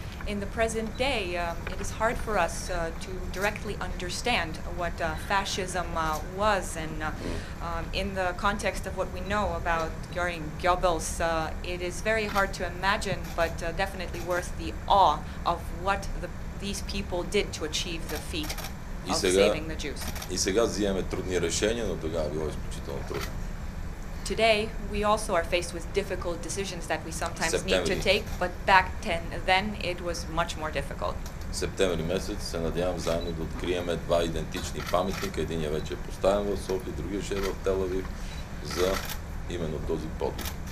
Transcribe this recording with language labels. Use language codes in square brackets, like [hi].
[en] In the present day, it is hard for us to directly understand what fascism was, and in the context of what we know about Göring Goebbels, it is very hard to imagine, but definitely worth the awe of what these people did to achieve the feat of saving the Jews. [bg] И сега взимаме трудни решения, но тогава било изключително трудно. [en] Today, we also are faced with difficult decisions that we sometimes need to take, but back then it was much more difficult. [bg] Септември месец се надявам заедно да откриеме два идентични паметника. Единия вече е поставен в София, другия ще е в Тел Авив за именно този подвиг.